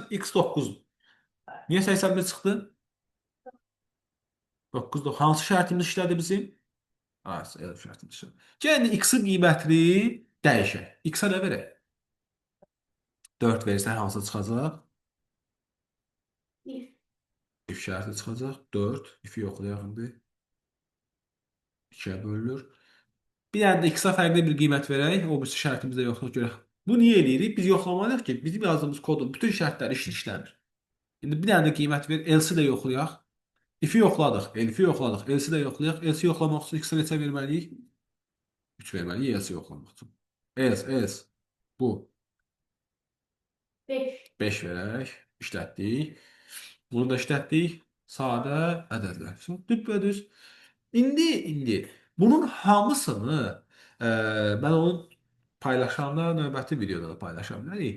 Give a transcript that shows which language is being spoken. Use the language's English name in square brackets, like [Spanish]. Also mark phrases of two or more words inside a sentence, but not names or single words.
[Azerbaijani] X 9. Niyə 81 çıxdı? 9. Hansı şərtimiz işlədi bizim? Elif şərtimiz işlədi. Yəni X-in qiymətini dəyişək. X-a nə verək? 4 verirsən hansı çıxacaq? If şərti çıxacaq. 4. If-i yoxlayaq indi. 2-yə bölünür. Bir dənə də X-a fərqli bir qiymət verək. O birisi şərtimizdə yoxluq görək. Bu niyə eləyirik? Biz yoxlamalıyıq ki, bizim yazdığımız kodun bütün şərtləri işləmir. İndi bir dənə də qiymət ver. Else-i də yoxlayaq. If-i yoxladıq. Elif-i yoxladıq. Else-i də yoxlayaq. Else-i yoxlamaq üçün X-a neçə verməliyik? 3 verməliyik Else-i yoxlamaq üçün. Else. Bu. 5. 5 verək. İşlətdik. Bunu da işlətdik. Sadə ədədlər. Şimdi düpbədüz. İndi bunun hamısını mən onu paylaşanda növbəti videoda da paylaşa bilərik.